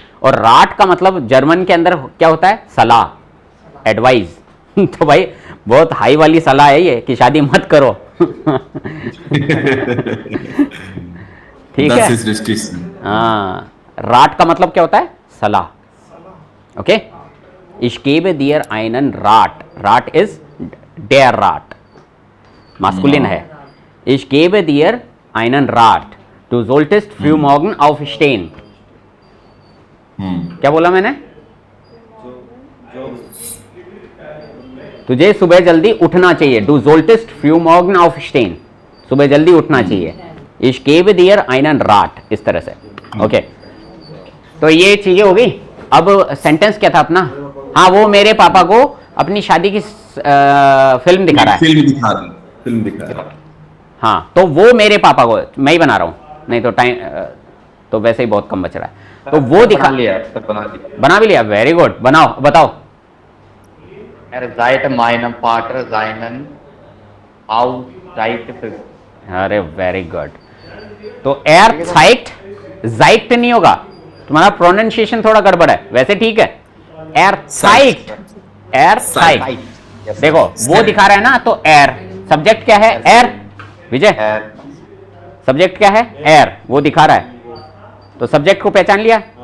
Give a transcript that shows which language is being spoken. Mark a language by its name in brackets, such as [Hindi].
[Hindi] और राट का मतलब जर्मन के अंदर क्या होता है? सलाह, एडवाइस। तो भाई बहुत हाई वाली सलाह है ये कि शादी मत करो। ठीक है। हाँ, राट का मतलब क्या होता है? सलाह। [German] ओके, ich gebe dir einen Rat. Rat is der Rat, maskulin है। Ich gebe dir einen Rat. Du solltest früh morgen aufstehen. [Hindi] क्या बोला मैंने? तुझे सुबह जल्दी उठना चाहिए। [German] Du solltest früh morgen aufstehen. [Hindi] सुबह जल्दी उठना चाहिए। [German] Ich gebe dir einen Rat, [Hindi] इस तरह से। ओके, तो ये चीजें हो गई। अब सेंटेंस क्या था अपना? हाँ, वो मेरे पापा को अपनी शादी की फिल्म दिखा रहा है। फिल्म दिखा रहा है। हाँ, तो वो मेरे पापा को मैं ही बना रहा हूँ, नहीं तो टाइम तो वैसे ही बहुत कम बच रहा है, तो वो दिखा बना लिया सर, बना लिया। बना भी लिया, वेरी गुड, बनाओ बताओ। [German] Er seid meinem Vater seinen Auszeit [Hindi] अरे वेरी गुड। तो एर साइट जाइट नहीं होगा, तुम्हारा प्रोनाउंसिएशन थोड़ा गड़बड़ है, वैसे ठीक है। एर साइट, एर साइट, देखो वो दिखा रहा है ना, तो एर सब्जेक्ट क्या है, एर विजय, सब्जेक्ट क्या है, एर, वो दिखा रहा है, तो सब्जेक्ट को पहचान लिया।